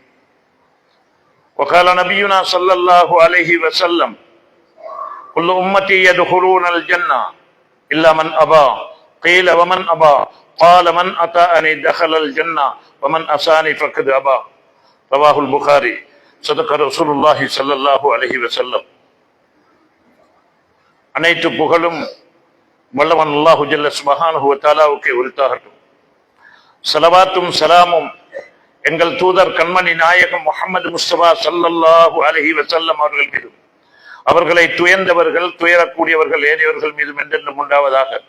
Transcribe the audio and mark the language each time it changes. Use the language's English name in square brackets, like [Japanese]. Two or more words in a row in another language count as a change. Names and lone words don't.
[Arabic] وقال نبينا صلى الله عليه وسلم كل أمتي يدخلون الجنة إلا من أبى. قيل ومن أبى؟ قال من أطاعني دخل الجنة ومن أساني فقد أبى. رواه البخاري. صدق رسول الله صلى الله عليه وسلم. [Tamil] அனைத்து புகழும் வல்லவன் [Arabic] الله جل سبحانه وتعالى [Tamil] உரித்தாகட்டும். ஸலவாத்தும் ஸலாமும் எங்கள் தூதர் கண்மணி நாயகம் முஹம்மது முஸ்தபா [Arabic] صلى الله عليه وسلم [Tamil] அவர்கள் மீதும் அவர்களை துயர்ந்தவர்கள் துயரக்கூடியவர்கள் ஏறியவர்கள் மீதும் என்றென்றும் உண்டாவதாக.